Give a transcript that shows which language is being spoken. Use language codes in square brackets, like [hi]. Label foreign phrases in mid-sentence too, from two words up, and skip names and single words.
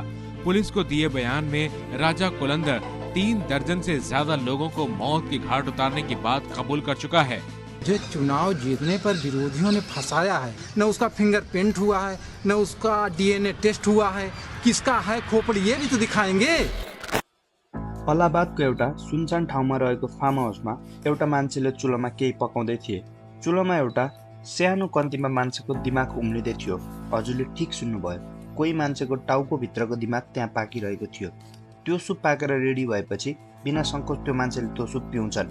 [hi] पुलिस को दिए बयान में राजा कोलंदर 3 दर्जन से ज्यादा लोगों को मौत की घाट उतारने की बात कबूल कर चुका है। जो चुनाव जीतने पर विरोधियों ने फंसाया है, न उसका फिंगरप्रिंट हुआ है, न उसका [en] DNA test [hi] हुआ है, किसका है खोपड़ी ये भी तो दिखाएंगे। [ne] अलाहाबादको एउटा सुनसान ठाउँमा रहेको फार्म हाउसमा एउटा मान्छेले चुलोमा केही पकाउँदै थिए। चुलोमा एउटा सानो कन्तीमा मान्छेको दिमाग उम्लिँदै थियो। हजुरले ठिक सुन्नुभयो, कोही मान्छेको टाउको भित्रको दिमाग त्यहाँ पाकिरहेको थियो। त्यो सुप पाकेर रेडी भएपछि बिना सङ्कोच त्यो मान्छेले त्यो सुप पिउँछन्।